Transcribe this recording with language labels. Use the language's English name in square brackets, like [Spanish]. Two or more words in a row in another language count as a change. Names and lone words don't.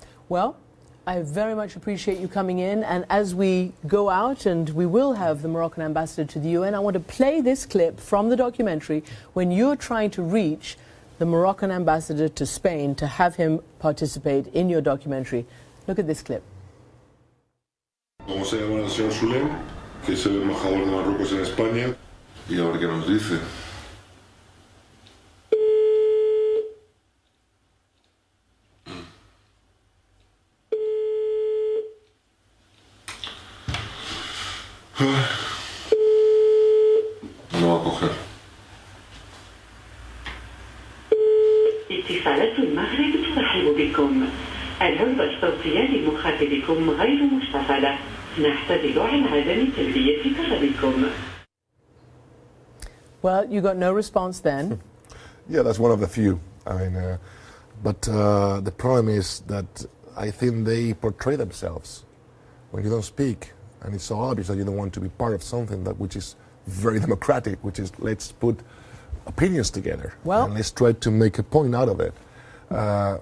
[English] Well, I very much appreciate you coming in, and as we go out, and we will have the Moroccan ambassador to the UN, I want to play this clip from the documentary when you're trying to reach the Moroccan ambassador to Spain to have him participate in your documentary. Look at this clip. [Spanish] Vamos a llamar al señor Sulem, que es el embajador de Marruecos en España, y a ver qué nos dice. No va a coger. [Arabic] اتصالات المغرب ترحب بكم. الهوجة الصوتية لمخاطبكم غير مشتغلة. نعتذر عن عدم تلبية طلبكم. [English] Well, you got no response then. Yeah, that's one of the few. I mean, but the problem is that I think they portray themselves when you don't speak, and it's so obvious that you don't want to be part of something which is very democratic, which is let's put opinions together and let's try to make a point out of it.